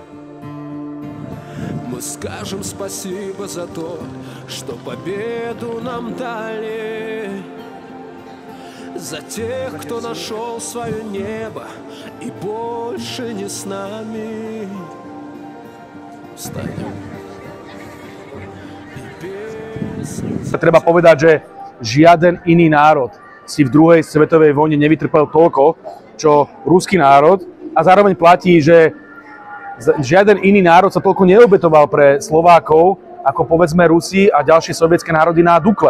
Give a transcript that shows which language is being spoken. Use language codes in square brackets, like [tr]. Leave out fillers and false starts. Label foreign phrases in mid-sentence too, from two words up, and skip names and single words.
[ru] Мы скажем спасибо за то, что победу нам дали, за тех, кто нашел свое небо и больше не с нами. Встанем. [sk] Treba povedať, že žiaden iný národ si v druhej svetovej vojne nevytrpel toľko, čo ruský národ, a zároveň platí, že žiaden iný národ sa toľko neobetoval pre Slovákov, ako povedzme Rusi a ďalšie sovietské národy na Dukle.